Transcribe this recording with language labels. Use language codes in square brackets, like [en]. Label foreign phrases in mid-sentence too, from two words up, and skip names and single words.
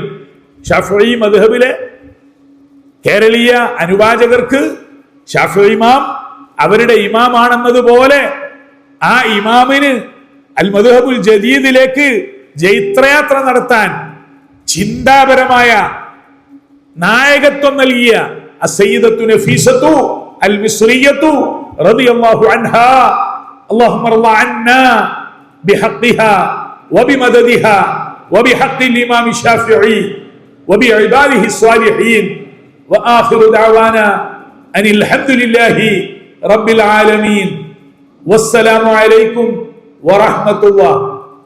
[ml] ശാഫിഈ മദ്ഹബിലെ കേരളീയ അനുവാചകർക്ക് ശാഫിഈ ഇമാം അവരുടെ ഇമാമാണെന്നതുപോലെ ആ ഇമാമിന് [ar] المذهب [ml] ജദീദിലേക്ക് ജൈത്രയാത്ര നടത്താൻ ചിന്താപരമായ നായകത്വം നൽകിയ അസ്സയ്യിദത്തു നഫീസത്തു അൽ മിസ്രിയത്തു [ar] رضي الله عنها. اللهم ارض عنا بحقها وبمددها وبحق الإمام الشافعي وبعباده الصالحين. وآخر دعوانا أن الحمد لله رب العالمين. والسلام عليكم ورحمة الله.